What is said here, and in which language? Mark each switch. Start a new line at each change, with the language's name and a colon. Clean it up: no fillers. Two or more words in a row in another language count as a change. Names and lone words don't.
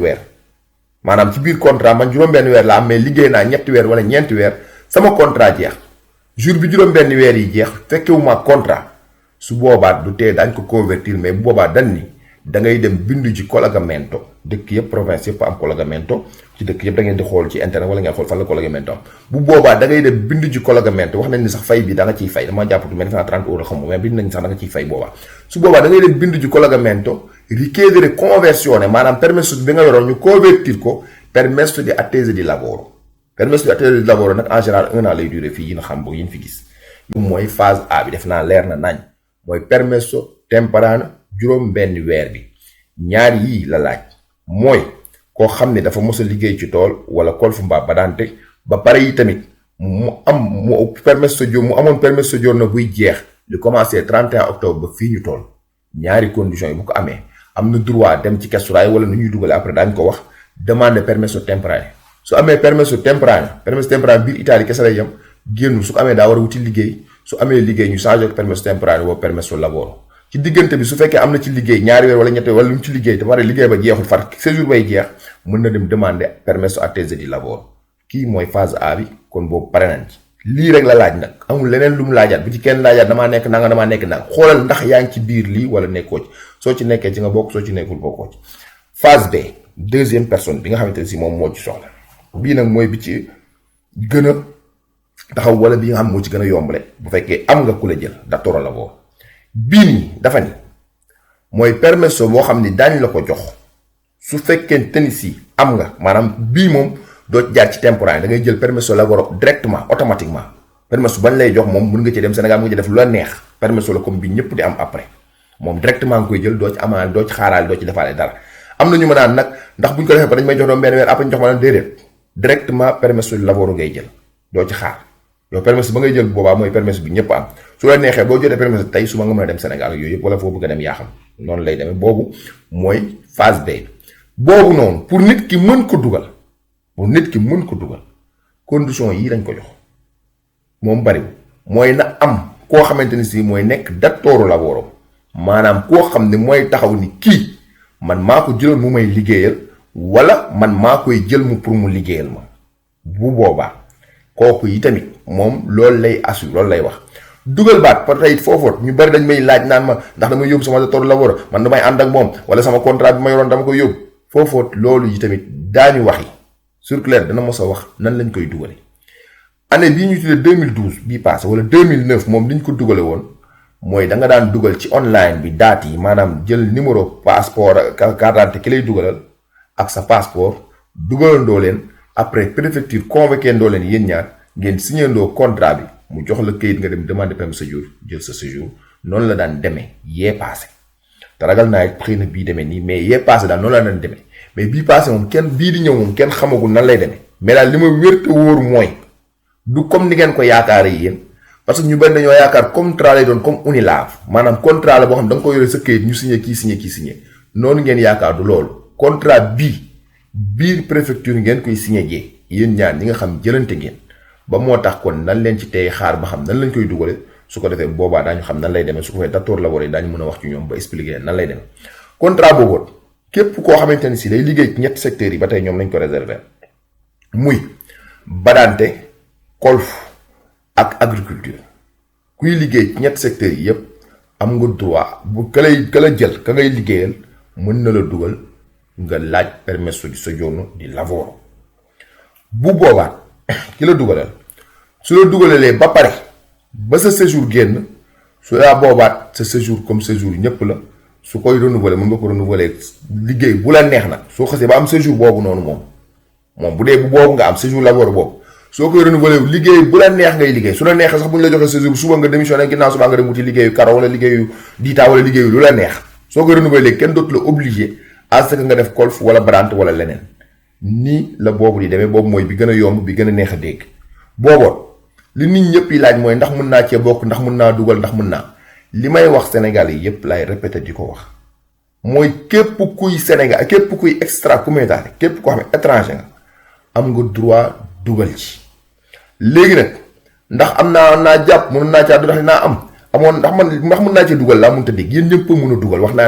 Wolof: weer maanaam ci biir contrat man juróom benn weer la am mais liggéey naa ñetti weer wala ñeenti weer sama contrat jeex jour bi juróom benn weer yi jeex fekkewuma contrat su boobaa du tee dañ ko
French: convertir mais
Wolof: bu boobaa dañ ni da ngay dem bindu ci collegamento dëkk yëpp province yëpp am collegamento ci dëkk yëpp da ngeen di xool ci internet wala ngeen xool fan la collegamento am bu boobaa da ngay dem bindu ci collegamento wax nañ ni sax fay bi da nga ciy fay dama jàppatu mais defe naa 30 euros xam nga mais bind nañ sax da nga ciy fay boobaa su boobaa da ngay dem bindu ci
Italian: collegamento richiedere conversione
Wolof: maanaam permesso bi nga yoroon ñu convertir ko
Italian: permesso di attesa di lavoro permesso di attesa di lavoro
Wolof: nag
French: en général 1 an
Wolof: lay duré fii yi nga xam boog yi ñu fi gis mooy phase A bi def naa leer na nañ mooy
Italian: permesso temporaneo
Wolof: juróom benn weer bi ñaar yii la laaj mooy koo xam ne dafa mos a liggéey ci tool wala colf mbaa badante ba pare yi tamit mu amoon
Italian: permesso giorno
Wolof: buy jeex li
French: commencé 31 octobre
Wolof: ba fii ñu toll ñaari conditions yi bu ko amee am na droit dem ci kesturaay wala nu ñuy dugale après daañu ko wax demande
Italian: permesso temporaneo
Wolof: su amee
Italian: permesso temporaneo
Wolof: biir Italie kese lay yem génnul su ko amee daa war a wuti liggéey su amee liggéey ñu changé ko
Italian: permesso temporaneo
Wolof: boobu
Italian: permesso lavoro
Wolof: ci diggante bi su fekkee am na ci liggéey ñaari weer wala ñetti wala lu mu ci liggéey te pare liggéey ba jeexul far séjour bay jeex mën na dem demander
Italian: permesso attesa di lavoro
Wolof: kii mooy phase A bi kon boobu pare nañ ci lii rek la laaj nag amul leneen lu mu laajaat bu ci kenn laajaat damaa nekk nanga xoolal ndax yaa ngi ci biir lii wala nekkoo ci soo ci nekkee ci nga bokk soo ci nekkul bokkoo ci
French: phase B deuxième personne
Wolof: bi nga xamante ne si moom moo ci soxla bii nag mooy bi ci gën a taxaw wala bi nga xam moo ci gën a yombale bu fekkee am nga ku la jël
Italian: datoro lavoro
Wolof: bii nii dafa ni mooy permesso boo xam ni daañu la ko jox su fekkee te ni si am nga maanaam bii moom doo ci jaar ci temporaire da ngay jël
Italian: permesso lavoro
French: directement automatiquement
Wolof: permesso bañ lay jox moom mën nga ci dem Sénégal nga ci def lu la neex permesso la comme bi ñëpp di am après moom directement nga koy jël doo ci amaale doo ci xaaraale doo ci defaale dara am na ñu ma naan nag ndax buñ ko defee ba dañ may jox doon benn weer après ñu jox ma naan déedéet directement
Italian: permesso lavoro
Wolof: ngay jël doo ci xaar yow permesso ba ngay jël boobaa mooy permesso bi ñëpp am su la neexee boo jotee permesso tey suba nga mën a dem Sénégal yooyu yëpp wala foo bëgg a dem yaa xam noonu lay demee boobu mooy phase B boobu noonu pour nit ki mën ko dugal condition yii lañ ko jox moom bariwul mooy na am koo xamante ni si mooy nekk
Italian: datore lavoro
Wolof: maanaam koo xam ne mooy taxaw ni kii man maa ko jëloon mu may liggéeyal wala man maa koy jël mu pour mu liggéeyal ma bu boobaa kooku yi tamit moom loolu lay assure loolu lay wax dugal baat par tey foofoot ñu bari dañ may laaj naan ma ndax damay yóbbu sama
Italian: datore lavoro
Wolof: man damay ànd ak moom wala sama contrat bi ma yoroon dama koy yóbbu foofoot loolu yi tamit daañu waxi circulaire dana mos a wax nan lañ koy dugale année bii ñu tuddee 2012 bii passé wala 2009 moom liñ ko dugale woon mooy da nga daan dugal ci online bi date yi maanaam jël
French: numéro passeport carte d'identité
Wolof: ki lay dugalal ak sa passeport dugalandoo leen après
French: préfecture convoqué
Wolof: ndoo leen yéen ñaar ngeen signéndoo contrat bi mu jox la kayit nga dem
French: demander permis séjour
Wolof: jël sa séjour noonu la daan demee yee passé te ragal naa it xëy na bii demee nii mais yee passé daal noonu la daan demee mais bii passé moom kenn bii di ñëw moom kenn xamagul nan lay demee mais daal li ma wér te wóor mooy du comme ni ngeen ko yaakaaree yéen
French: parce que
Wolof: ñu bari dañoo yaakaar contrat lay doon comme Unilave maanaam contrat la boo xam da nga ko yore sa kayit ñu signé kii signé noonu ngeen yaakaar du loolu contrat bii biir préfecture ngeen koy signé jee yéen ñaar ñi nga xam jëlante ngeen ba moo tax kon nan leen ci tey xaar ba xam nan lañ koy dugale su ko defee boobaa daañu xam nan lay demee su ko defee
Italian: datore lavoro
Wolof: yi daañu mën a wax ci ñoom ba expliquer nan lay demee contrat boobu képp koo xamante ni si day liggéey ci ñetti secteurs yi ba tey ñoom lañ ko réserver muy
Italian: badante colf
Wolof: agriculture kuy liggéey ci ñetti secteurs yi yëpp am nga droit bu ka la jël ka ngay liggéeyal mën na la dugal nga laaj
Italian: permesso di soggiorno di lavoro
Wolof: bu boobaa ki la dugalal su la dugalalee ba pare ba sa séjour génn su yaa boobaat sa séjour comme séjour ñëpp la su koy renouveler mën nga ko renouveler liggéey bu la neex nag soo xasee ba am séjour boobu noonu moom bu dee bu boobu nga am séjour lavoro boobu soo koy renouveler liggéey bu la neex ngay liggéey su la neexee sax bu ñu la joxee séjour suba nga démissionné ginnaaw suba nga dem wuti liggéeyu karo wala liggéeyu diita wala liggéeyu lu la neex soo koy renouveler kenn dootu la
French: obligé à ce que
Wolof: nga def golf wala brant wala leneen nii la boobu di demee boobu mooy bi gën a yomb bi gën a neex a dégg booboon li nit ñëpp yi laaj mooy ndax mën naa cee bokk ndax mën naa dugal ndax mën naa li may wax Sénégal yi yëpp laay répété di ko wax mooy képp kuy Sénégal képp kuy extra-communautaire képp koo xam ne étranger nga am nga droit dugal ci léegi nag ndax am naa jàpp mën naa caa ndax naa am amoon ndax mën naa cee dugal laa mënta dégg yéen ñëpp mën a dugal wax naa